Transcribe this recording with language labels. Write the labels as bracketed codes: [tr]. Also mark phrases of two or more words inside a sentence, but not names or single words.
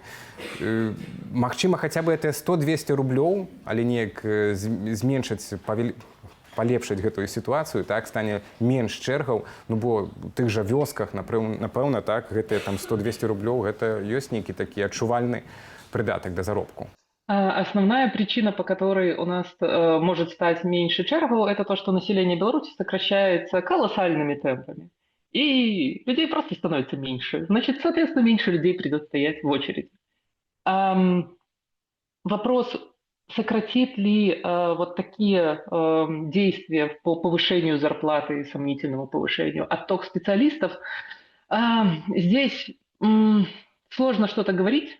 [be] Магчыма, хаця бы гэтыя 100-200 рублёў, але неяк зменшыць, палепшыць гэтую сітуацыю, так, стане менш чэргаў, ну бо у тых жа вёсках, напэўна, так, гэтыя там 100-200 рублёў, гэта ёсць нейкі такі адчувальны прыдатак да заробку. [ru] Основная причина, по которой у нас может стать меньше чергов, это то, что население Беларуси сокращается колоссальными темпами. И людей просто становится меньше. Значит, соответственно, меньше людей придется стоять в очереди. Вопрос, сократит ли вот такие действия по повышению зарплаты и сомнительному повышению отток специалистов, здесь сложно что-то говорить.